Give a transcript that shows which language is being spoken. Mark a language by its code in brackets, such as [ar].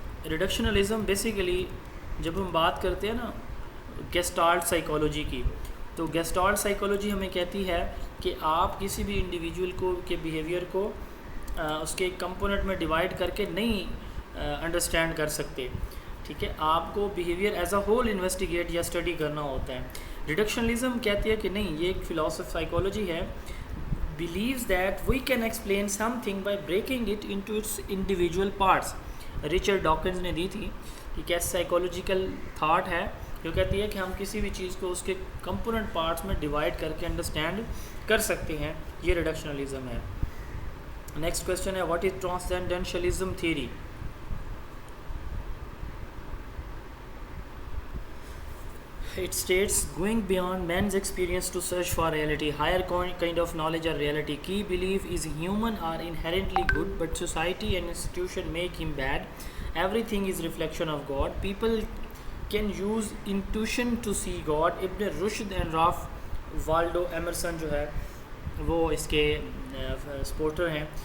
[ur] ریڈکشنلزم basically جب ہم بات کرتے ہیں نا گیسٹالٹ سائیکالوجی کی, تو گیسٹالٹ سائیکالوجی ہمیں کہتی ہے کہ آپ کسی بھی انڈیویجول کو کے بیہیویئر کو اس کے کمپوننٹ میں ڈیوائڈ کر کے نہیں انڈرسٹینڈ کر سکتے. ٹھیک ہے, آپ کو behaviour as a whole investigate یا اسٹڈی کرنا ہوتا ہے. ریڈکشنلزم کہتی ہے کہ نہیں, یہ ایک فلاسفی سائیکالوجی ہے, [en] believes that we can explain something by breaking it into its individual parts. [ur] Richard Dawkins نے دی تھی کہ کیسے سائیکالوجیکل تھاٹ ہے جو کہتی ہے کہ ہم کسی بھی چیز کو اس کے کمپوننٹ پارٹس میں ڈیوائڈ کر کے انڈرسٹینڈ کر سکتے ہیں. یہ ریڈکشنلزم ہے. [en] Next question ہے what is transcendentalism theory. It states, going beyond man's experience to search for reality, higher kind of knowledge or reality. Key belief is human are inherently good, but society and institution make him bad. Everything is reflection of God. People can use intuition to see God. [ur] Ibn Rushd and Ralph Waldo Emerson جو ہے وہ اس کے supporter ہیں.